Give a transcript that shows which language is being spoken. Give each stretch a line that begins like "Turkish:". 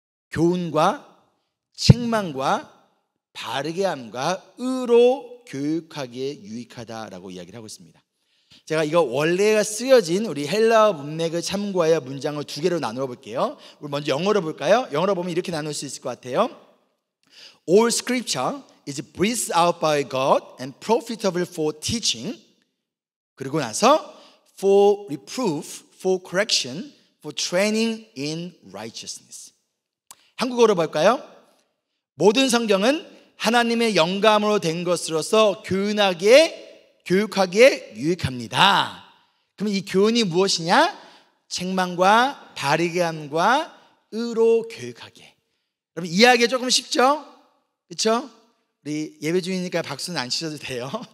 Korean: 교훈과 책망과 바르게 함과 의로 교육하기에 유익하다라고 이야기를 하고 있습니다. 제가 이거 원래가 쓰여진 우리 헬라어 문맥을 참고하여 문장을 두 개로 나누어 볼게요. 우리 먼저 영어로 볼까요? 영어로 보면 이렇게 나눌 수 있을 것 같아요.
English: All scripture is breathed out by God and profitable for teaching.
Korean: 그리고 나서
English: for reproof, for correction, for training in righteousness.
Korean: 한국어로 볼까요? 모든 성경은 하나님의 영감으로 된 것으로서 교육하기에 유익합니다. 그럼 이 교훈이 무엇이냐? 책망과 바르게 함과 의로 교육하기에. 여러분 이해하기 조금 쉽죠? 그렇죠? 우리 예배 중이니까 박수는 안 치셔도 돼요.